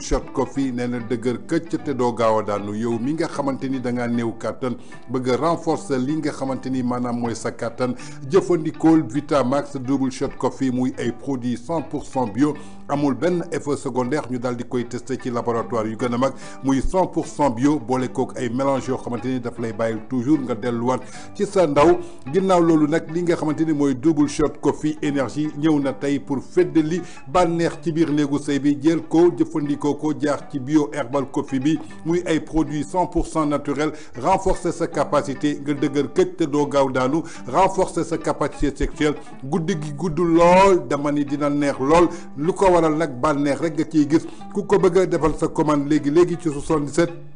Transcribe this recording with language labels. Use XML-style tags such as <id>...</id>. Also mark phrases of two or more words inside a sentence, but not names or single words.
<wo>shot coffee nee na dëgër këcc te doo gaaw a daanu yow mi nga xamante ni da ngaa néew kàttan bëgg a renforcer li nga xamante ni maanaam mooy sa kàttan jëfandikool Vitamax double shot coffee muy ay</wo> <fr>produits 100% bio</fr> <wo>amul benn</wo> <fr>effet secondaire</fr> <wo>ñu daal di koy testé ci laboratoire yu gën a mag muy 100% bio boole kook ay mélange yoo xamante ni daf lay bàyyi toujours nga delluwaat ci sa ndaw ginnaaw loolu nag li nga xamante ni mooy double shot coffee énergie ñëw na tey pour feddali bànneex ci biir néegu sëy bi jël ko jëfandikoo ko jaar ci bio herbal coffee bi muy ay</wo> <fr>produits 100% naturel renforcer sa capacité</fr> <wo>nga dëgër këj te doo gaaw daanu</wo> <fr>renforcer sa capacité sexuelle</fr> <wo>guddi gi gudd lool dama ni dina neex lool lu ko waral nag bànneex rek nga ciy gis ku ko bëgg a defal sa commande léegi ci 77</wo>